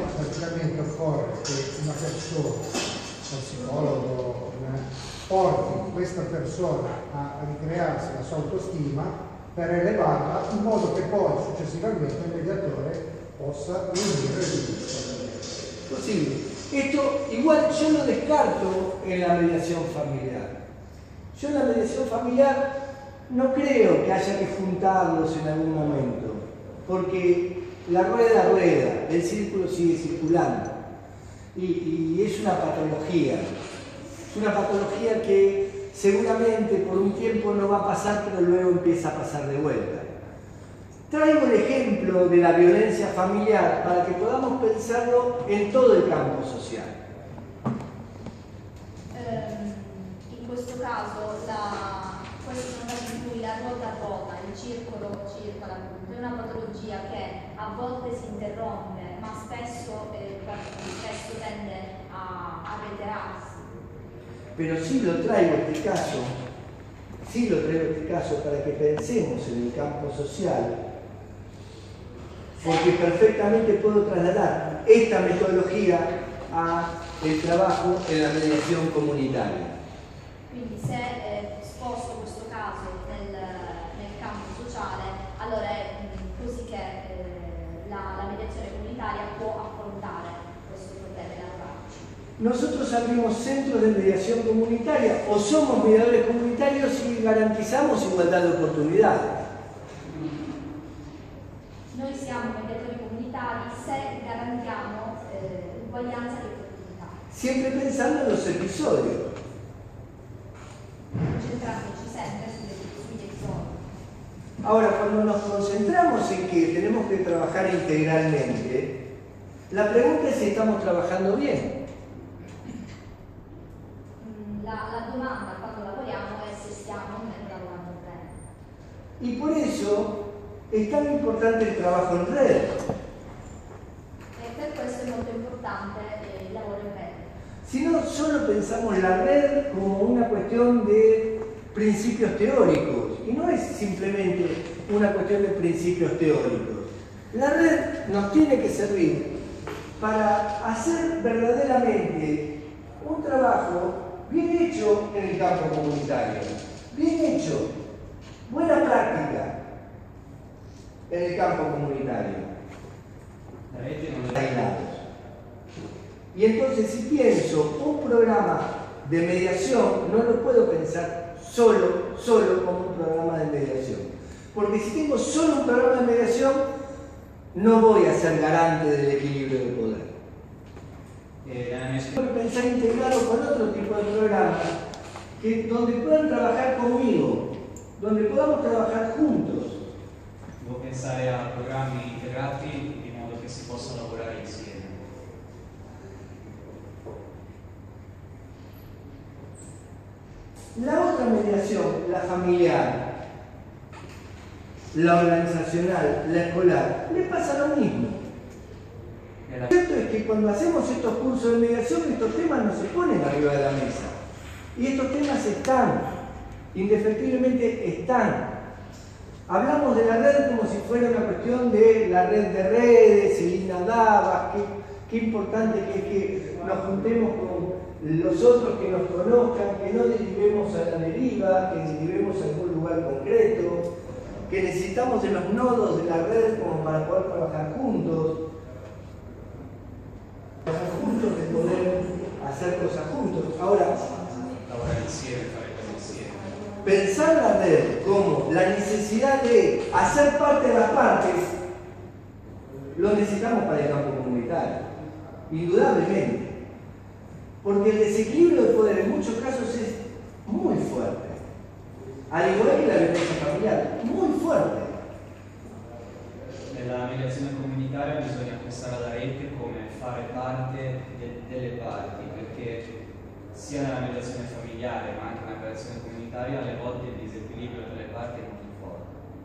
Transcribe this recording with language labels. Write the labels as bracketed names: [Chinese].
[Italian] professore, lo psicologo, porti questa persona a ricrearsi la sua autostima per elevarla in modo che poi successivamente il mediatore possa riunire le due. [Spanish] Posible. Esto igual yo lo descarto en la mediación familiar. Yo en la mediación familiar no creo que haya que juntarlos en algún momento, porque la rueda rueda, el círculo sigue circulando y es una patología. Es una patología que seguramente por un tiempo no va a pasar, pero luego empieza a pasar de vuelta. Traigo el ejemplo de la violencia familiar para que podamos pensarlo en todo el campo social. [Italian] In questo caso, questo è un caso in cui la ruota ruota, il circolo circola, è una patologia che a volte si interrompe, ma spesso tende a reiterarsi. [Spanish] Pero sí lo traigo este caso para que pensemos en el campo social, porque perfectamente puedo trasladar esta metodología a el trabajo en la mediación comunitaria. [Italian] Quindi se sposto questo caso nel campo sociale, allora è così che la mediazione comunitaria può affrontare questo problema e lavorarci. [Spanish] Nosotros abrimos centros de mediación comunitaria o somos mediadores comunitarios y garantizamos igualdad de oportunidades. [Italian] Noi siamo mediatori comunitari se garantiamo uguaglianza di opportunità. [Spanish] Siempre pensando en los episodios. [Italian] Concentrandoci sempre sugli episodi. [Spanish] Ahora, cuando nos concentramos en que tenemos que trabajar integralmente, la pregunta es si estamos trabajando bien. [Italian] La domanda quando lavoriamo è se stiamo lavorando bene. [Spanish] Y por eso es tan importante el trabajo en red. [Italian] E per questo è molto importante il lavoro in rete. [Spanish] Si no, solo pensamos la red como una cuestión de principios teóricos. Y no es simplemente una cuestión de principios teóricos. La red nos tiene que servir para hacer verdaderamente un trabajo bien hecho en el campo comunitario. Bien hecho. Buena práctica en el campo comunitario. Aislados. Y entonces si pienso un programa de mediación, no lo puedo pensar solo como un programa de mediación. Porque si tengo solo un programa de mediación, no voy a ser garante del equilibrio de poder. Tengo que pensar integrado con otro tipo de programas donde puedan trabajar conmigo, donde podamos trabajar juntos. [Italian] Devo pensare a programmi integrati in modo che si possa lavorare insieme. [Spanish] La otra mediación, la familiar, la organizacional, la escolar, le pasa lo mismo. Lo cierto es que cuando hacemos estos cursos de mediación, estos temas no se ponen arriba de la mesa. Y estos temas están, indefectiblemente están. Hablamos de la red como si fuera una cuestión de la red de redes, Celina Davas, qué importante que es que nos juntemos con los otros que nos conozcan, que no derivemos a la deriva, que derivemos a algún lugar concreto, que necesitamos de los nodos de la red como para poder trabajar juntos, de poder hacer cosas juntos. Ahora, [Italian] Lavorare insieme, fare cose insieme. [Spanish] pensar la red como la necesidad de hacer parte de las partes, lo necesitamos para el campo comunitario, indudablemente. Porque el desequilibrio de poder en muchos casos es muy fuerte. Al igual que la violencia familiar, muy fuerte. [Italian] Nella mediazione comunitaria bisogna pensare alla rete come fare parte delle parti, perché sia nella mediazione familiare ma anche nella mediazione comunitaria alle volte il disequilibrio tra le parti è molto forte.